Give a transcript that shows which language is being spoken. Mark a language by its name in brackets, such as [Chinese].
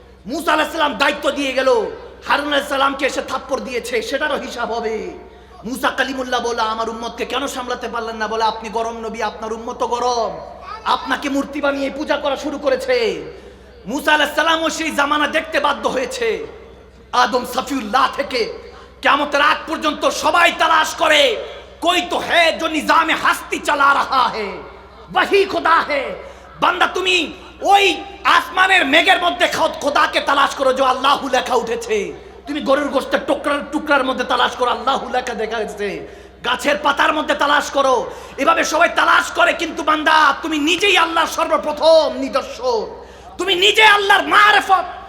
[Bangla] মুসা আলাইহিস সালাম দায়িত্ব দিয়ে গেল, হারুন আলাইহিস সালামকে এসে থাপ্পড় দিয়েছে, সেটারও হিসাব হবে। মুসা কালিমুল্লাহ বলে আমার উম্মতকে কেন সামলাতে পারলেন না, বলে আপনি গরম নবী, আপনার উম্মত গরম, আপনাকে মূর্তি বানিয়ে পূজা করা শুরু করেছে। মুসা আলাইহিস সালামও সেই জামানা দেখতে বাধ্য হয়েছে। আদম সফিউল্লাহ থেকে কিয়ামতের আগ পর্যন্ত সবাই তালাশ করে, [Hindi] कोई तो है जो निजाम हस्ती चला रहा है, वही खुदा है। [Bangla] বান্দা তুমি ওই আসমানের মেঘের মধ্যে খোদাকে তালাশ করো, যে আল্লাহু লেখা উঠেছে। তুমি গরুর গোশতের টুকরার মধ্যে তালাশ করো, আল্লাহু লেখা দেখা যাচ্ছে। গাছের পাতার মধ্যে তালাশ করো, এভাবে সবাই তালাশ করে। কিন্তু বান্দা তুমি নিজেই আল্লাহর সর্বপ্রথম নিদর্শন, তুমি নিজে আল্লাহর মারিফত।